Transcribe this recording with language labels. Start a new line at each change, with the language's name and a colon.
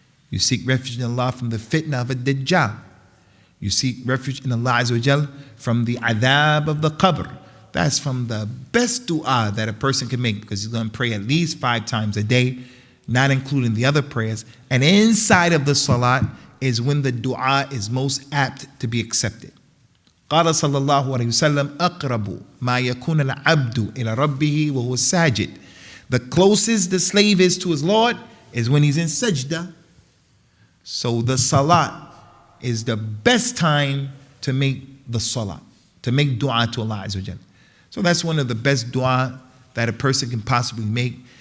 English: You seek refuge in Allah from the fitna of a dajjal. You seek refuge in Allah Azza wa Jal from the adhab of the qabr. That's from the best dua that a person can make, because he's going to pray at least 5 times a day, not including the other prayers. And inside of the salat is when the dua is most apt to be accepted.
Arabic: قال صلى الله عليه وسلم أقرب ما يكون العبد إلى ربه وهو ساجد.
English: The closest the slave is to his Lord is when he's in sajda. So the salat is the best time to make the salat, to make dua to Allah Azza wa Jalla. So that's one of the best dua that a person can possibly make.